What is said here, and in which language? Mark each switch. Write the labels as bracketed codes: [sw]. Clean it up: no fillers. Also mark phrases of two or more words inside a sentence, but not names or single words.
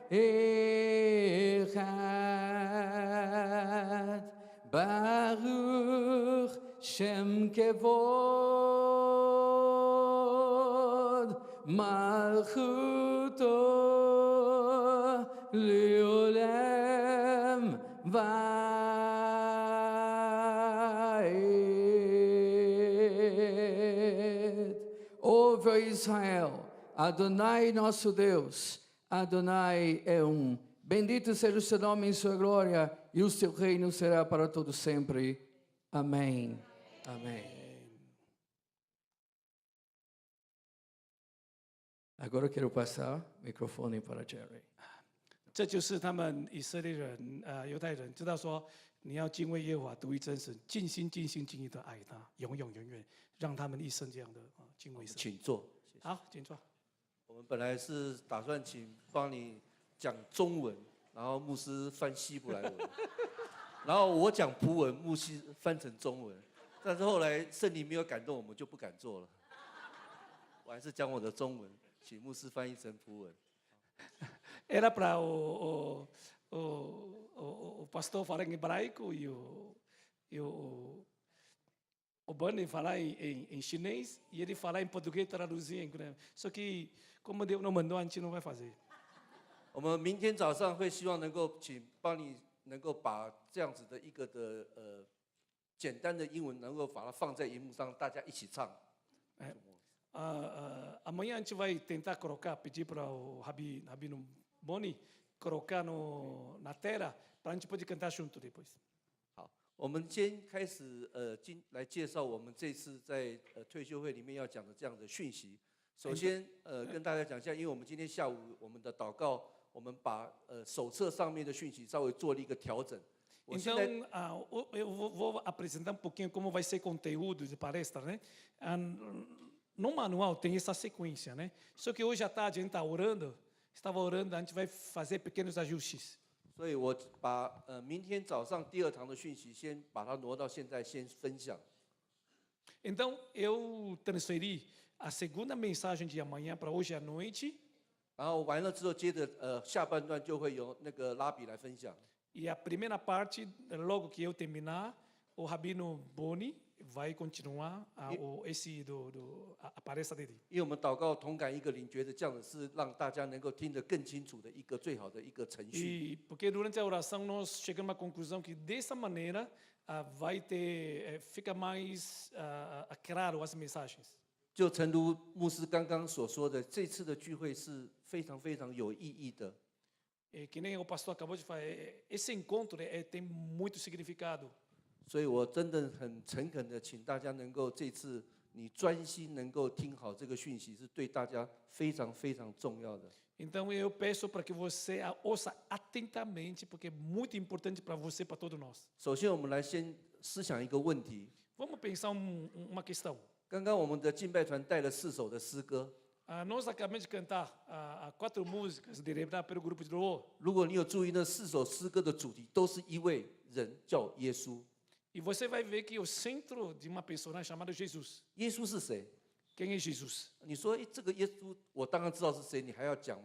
[he] אחד, ברוך שם כבוד מלכותו לעולם ועד. [pt] Ouve, ó Israel, Adonai nosso Deus, Adonai é um. Bendito seja o seu nome em sua glória, e o seu reino será para todo sempre. Amém. Amém. Agora quero passar o microfone para Jerry. [zh] 这就是他们以色列人犹太人知道说，你要敬畏耶和华，独一真神，尽心尽心尽意的爱他，永永远远，让他们一生这样的敬畏神。请坐。好，请坐。我们本来是打算帮你讲中文，然后牧师翻希伯来文，然后我讲葡文，牧师翻成中文。但是后来圣灵没有感动，我们就不敢做了。我还是讲我的中文，请牧师翻译成葡文。 [pt] Era para o pastor falar em hebraico e o Bunny falar em chinês e ele falar em português traduzir em coreano. Só que como Deus não mandou, a gente não vai fazer. [zh] 我们明天早上会希望能够帮你能够把这样子的一个简单的英文能够把它放在荧幕上，大家一起唱。 [pt] Amanhã a gente vai tentar colocar, pedir para o Rabino Boni colocar na tela para a gente poder cantar junto depois. [zh] 好，我们先开始来介绍我们这次在退休会里面要讲的这样的讯息。首先跟大家讲一下，因为我们今天下午我们的祷告，我们把手册上面的讯息稍微做了一个调整。 [pt] Então, eu vou apresentar um pouquinho como vai ser conteúdo de palestra, né? No manual tem essa sequência, né? Só que hoje à tarde a gente estava orando, a gente vai fazer pequenos ajustes. [zh] 所以我把明天早上第2堂的讯息先把它挪到现在先分享。 [pt] Então eu transferi a segunda mensagem de amanhã para hoje à noite. [zh] 然后完了之后，接着下半段就会由那个拉比来分享。 [pt] E a primeira parte, logo que eu terminar, o Rabino Boni vai continuar a palestra dele. [zh] 因为我们祷告同感一个灵，觉得这样子是让大家能够听得更清楚的一个最好的一个程序。 [pt] E porque durante a oração nós chegamos à conclusão que dessa maneira fica mais claro as mensagens. [zh] 就诚如牧师刚刚所说的，这次的聚会是非常非常有意义的。 [pt] Que nem o pastor acabou de falar, esse encontro tem muito significado. [zh] 所以我真的很诚恳的请大家能够这次你专心能够听好这个讯息，是对大家非常非常重要的。 [pt] Então eu peço para que você ouça atentamente, porque é muito importante para você, para todos nós. [zh] 首先，我们来先思想一个问题。 [pt] Vamos pensar uma questão. [zh] 刚刚我们的敬拜团带了4首的诗歌。 [pt] Nós acabamos de cantar 4 músicas lideradas pelo grupo de louvor. [zh] 如果你有注意，那4首诗歌的主题都是一位人叫耶稣。 [pt] E você vai ver que o centro de uma personagem chamada Jesus. [zh] 耶稣是谁？ [pt] Quem é Jesus? [zh] 你说，这个耶稣，我当然知道是谁，你还要讲吗？